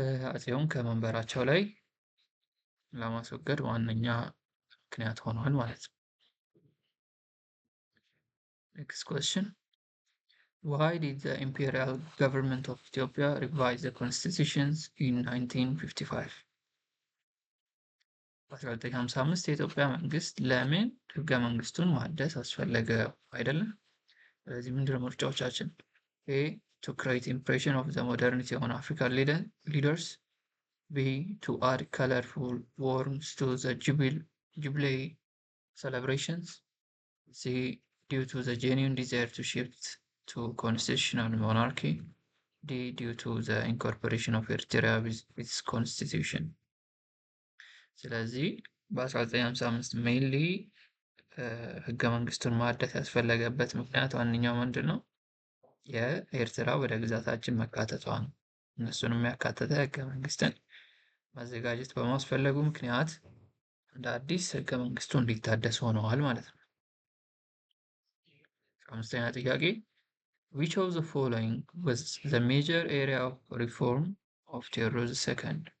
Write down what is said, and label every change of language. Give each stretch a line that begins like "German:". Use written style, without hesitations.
Amharic: አጼውን ከመንበራቸው ላይ ለማስወገድ ዋነኛ ምክንያት ሆኗል ማለት ነው።
English: Next question. Why did the imperial government of Ethiopia revise the constitutions in 1955?
Amharic: በ1955 የኢትዮጵያ መንግስት ለምን ህገ መንግስቱን ማደስ አስፈለገ አይደለም? ስለዚህ ምንድነው ምርጫዎቻችን?
English: ኤ to create impression of the modernity on African leaders. B to add colorful warmth to the Jubilee celebrations. C due to the genuine desire to shift to constitutional monarchy. D due to the incorporation of Eritrea with its constitution.
Amharic: ስለዚህ በ1955 ሜይንሊ ህገ መንግስቱን ማደስ ያስፈለገበት ምክንያት ዋነኛው ምንድን ነው? የኤርትራ ወደ ግዛታችን መካተቷ ነው። እነሱን የሚያካተተ ህገ መንግስትን ማዘጋጀት በማስፈለጉ ምክንያት እንደ አዲስ ህገ መንግስቱ እንዲታደስ ሆነዋል ማለት ነው። አምስተኛ ጥያቄ
English: which of the following was the major area of reform of ቴዎድሮስ II?